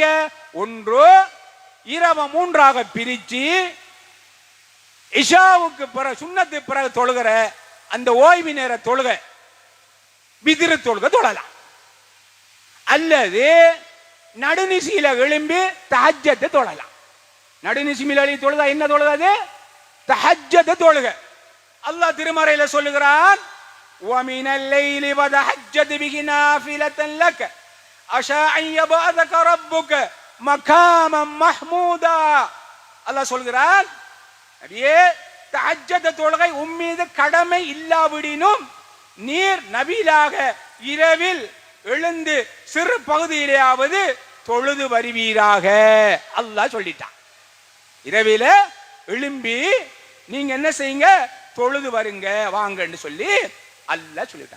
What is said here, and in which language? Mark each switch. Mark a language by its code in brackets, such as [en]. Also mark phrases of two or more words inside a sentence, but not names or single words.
[ta] ஒன்று, இரவு மூன்றாக பிரிச்சு இஷாவுக்கு பிறகு சுன்னத்து பிறகு தொழுகிற அந்த ஓய்வு நேர தொழுகை விதிரு தொழுகை தொழலாம். அல்லது நடுநிசியில எழும்பி தஹஜ்ஜத் தொழலாம். நடுநிசியில எழும்பி தொழுதா என்ன தொழுகாது? தஹஜ்ஜத் தொழுகை. அல்லாஹ் திருமறையில சொல்லுகிறான், [ar] وَمِنَ اللَّيْلِ وَتَهَجَّدْ بِهِ نَافِلَةً لَكَ عَسَىٰ أَن يَبْعَثَكَ رَبُّكَ مَقَامًا مَحْمُودًا. [ta] அல்லாஹ் சொல்கிறான், நபியே, தஹஜ்ஜத் தொழுகை உம்மீது கடமை இல்லாவிடினும் நீர் நபியாக இரவில் எழுந்து சிறு பகுதியிலேயாவது தொழுது வருவீராக. அல்லாஹ் சொல்லிட்டான், இரவில எழும்பி நீங்க என்ன செய்யுங்க, தொழுது வருங்க வாங்கன்னு சொல்லி அல்லாஹ் சொல்லிட்டான்.